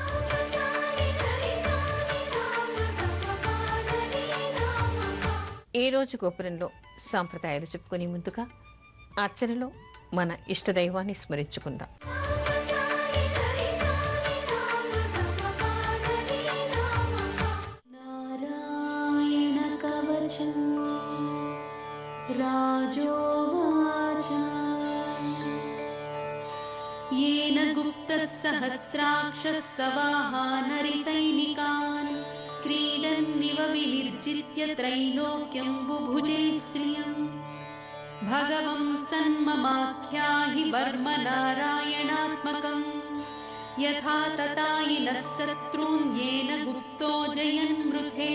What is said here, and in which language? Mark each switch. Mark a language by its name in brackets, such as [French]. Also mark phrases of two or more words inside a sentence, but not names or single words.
[Telugu] ఈ రోజు గోపురంలో సాంప్రదాయాలు చెప్పుకునే ముందుగా అర్చనలో మన ఇష్టదైవాన్ని స్మరించుకుందాం. [Sanskrit] నారాయణ కవచం రాజోవాచ येन गुप्तः सहस्राक्षः सवाहानरिसैनिकान् क्रीडन्निव विनिर्जित्य त्रैलोक्यं बुभुजे श्रियम् भगवं सन्ममाख्याहि वर्म नारायणात्मकम् यथा ततायिनः शत्रून् येन गुप्तो जयन्मृथे.